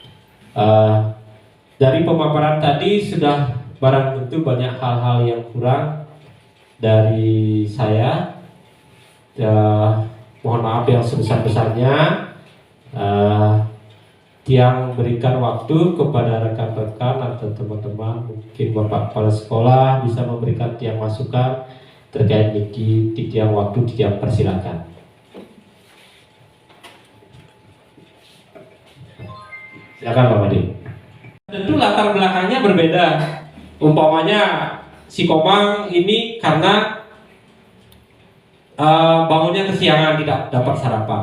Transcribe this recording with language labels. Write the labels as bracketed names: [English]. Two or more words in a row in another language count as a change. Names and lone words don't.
[Indonesian] Dari pemaparan tadi sudah barang tentu banyak hal-hal yang kurang dari saya. Mohon maaf yang sebesar-besarnya. Tiang berikan waktu kepada rekan-rekan atau teman-teman, mungkin Bapak Kepala Sekolah bisa memberikan Tiang masukan terkait niki. Tiang waktu, Tiang persilakan. Silakan Pak Madi. Tentu latar belakangnya berbeda. Umpamanya si Komang ini karena bangunnya kesiangan, tidak dapat sarapan.